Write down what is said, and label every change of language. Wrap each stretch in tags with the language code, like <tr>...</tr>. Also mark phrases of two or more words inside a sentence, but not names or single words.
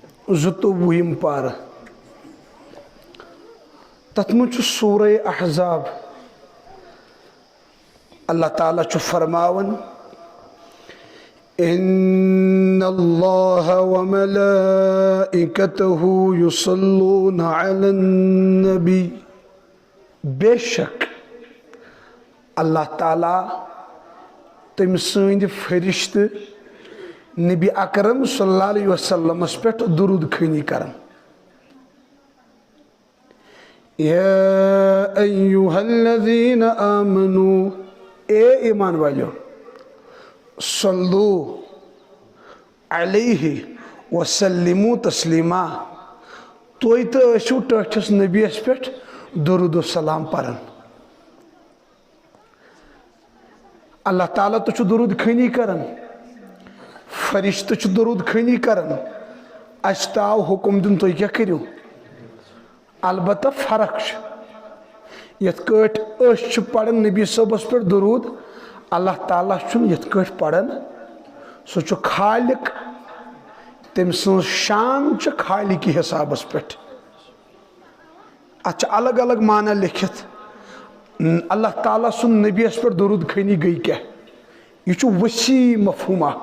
<ks>زٕتووُہِم پارٕ تَتھ منٛز چھُ سورہ احزاب اللہ تعالیٰ چھُ فرماوان</ks> <ar>ان اللہ وملائکتہ یصلون علی النبی</ar> <ks>بے شک اللہ تعالیٰ تم سند فرشتہ نبی اکرم</ks> <ar>صلی اللہ علیہ وسلم</ar> <ks>پہ درود خانی کرن</ks> <ar>یا ایوہ الذین آمنوا</ar> <ks>اے ایمان والیو</ks> <ar>صلو علیہ وسلموا تسلیما</ar> <ks>توئی تو ٲسِو ٹٲٹھِس نبیَس پٮ۪ٹھ درود السلام پرن اللہ تعالیٰ تو چھُ درود خانی کرن فرشتہ چھُ درود خانی کرن اَسہِ تہِ آو حُکم دِنہٕ تُہۍ کیٛاہ کٔرِو البتہ فرق چھِ یِتھ کٲٹھۍ أسۍ چھِ پران نبی صٲبس پٮ۪ٹھ درود اللہ تعالیٰ چھُنہٕ یِتھ کٲٹھۍ پران سُہ چھُ خالق تٔمۍ سٕنٛز شان چھِ خالقی حسابس پٮ۪ٹھ اتھ چھِ الگ الگ معنی لیکھِتھ اللہ تعالیٰ سُنٛد نبیَس پٮ۪ٹھ درود خانی گٔے کیٛاہ یہِ چھُ ؤسیع مفہوٗم</ks>